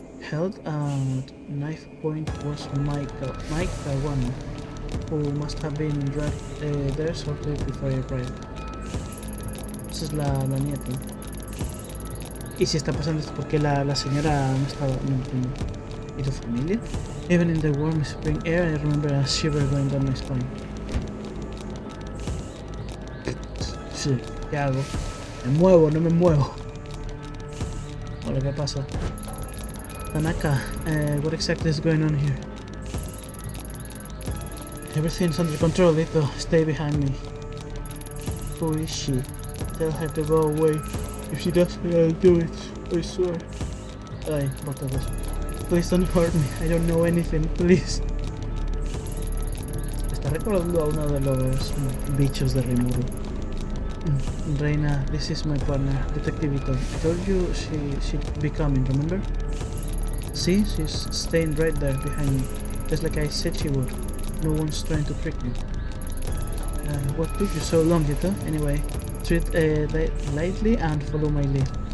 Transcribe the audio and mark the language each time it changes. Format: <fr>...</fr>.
<en>Held at knife point was Micah one, who must have been dragged there shortly before I arrived.</en> <es>Esa es la nieta. Y si está pasando esto porque la señora no estaba... No entiendo. ¿Y tu familia?</es> <en>Even in the warm spring air, I remember a shiver going down my spine.</en> <es>Sí, ¿qué hago? ¿Me muevo? ¿No me muevo? Hola, ¿qué pasa?</es> <en>Tanaka, what exactly is going on here? Everything's under control, Lito. Stay behind me. Who is she? Tell her to go away. If she doesn't, I'll do it. I swear. Ay, both of us. Please don't hurt me. I don't know anything. Please.</en> <es>Está recordando a uno de los bichos de Rimuru.</es> <en>Reina, this is my partner, Detective Ito. I told you she'd be coming, remember? See, she's staying right there behind me, just like I said she would. No one's trying to trick me. What took you so long, Ito? Anyway, treat lightly and follow my lead.</en>